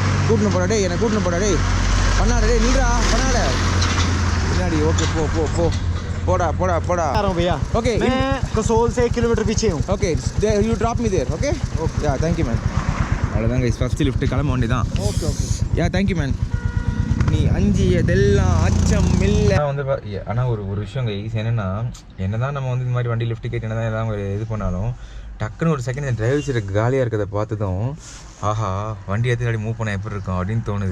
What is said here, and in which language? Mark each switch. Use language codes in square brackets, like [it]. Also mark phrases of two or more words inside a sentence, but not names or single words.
[ta] கூட்டின்னு போடா டேய், என்னை கூட்டின்னு போடா டேய். பண்ணாட டேய், நில்றா பண்ணாட பின்னாடி. ஓகே போ போ போ போடா போடா போடா. [hi] भैया ओके मैं कसोल से 1 किलोमीटर पीछे हूँ. [en] OK you drop me there. OK OK ya thank you man. [ta] அவ்வளோதாங்க ஃபஸ்ட்டு லிஃப்ட்டு கிளம்ப வேண்டி தான். [en] OK OK ya thank you man. [ta] நீ அஞ்சியதெல்லாம் அச்சம் இல்லை வந்து. ஆனால் ஒரு விஷயம் கைஸ் என்னென்னா, என்ன தான் நம்ம வந்து இந்த மாதிரி வண்டி லிஃப்ட் கேட்டு என்ன தான் எதாவது ஒரு இது பண்ணாலும் டக்குன்னு ஒரு செகண்ட் இந்த டிரைவர் சீட்டு காலியாக இருக்கிறத பார்த்ததும் ஆஹா வண்டி எடுத்து மூவ் பண்ண எப்படி இருக்கும் அப்படின்னு தோணுது.